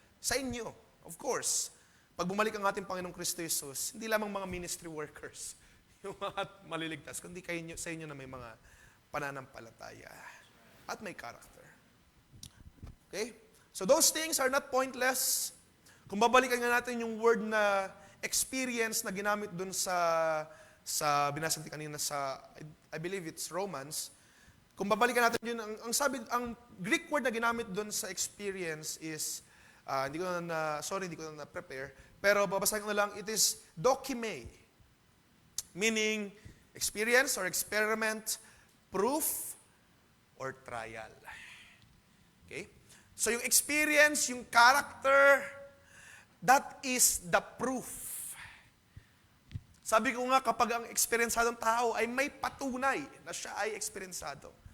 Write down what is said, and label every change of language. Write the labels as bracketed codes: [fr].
[tl] Sa inyo, of course, pag bumalik ang ating Panginoong Kristo Jesus, hindi lamang mga ministry workers, yung mga maliligtas, kundi sa inyo na may mga pananampalataya at may character. [en] Okay? So those things are not pointless. [tl] Kung babalikan nga natin yung word na experience na ginamit dun sa binasa natin kanina sa, [en] I believe it's Romans, [tl] kung babalikan natin yun, ang Greek word na ginamit dun sa experience is, hindi ko na prepare, pero babasahin ko na lang, [en] it is dokime, meaning experience or experiment, proof, or trial. [tl] Okay? [en] So yung experience, yung character, that is the proof. [tl] Sabi ko nga, kapag ang eksperyensadong tao ay may patunay na siya ay eksperyensado.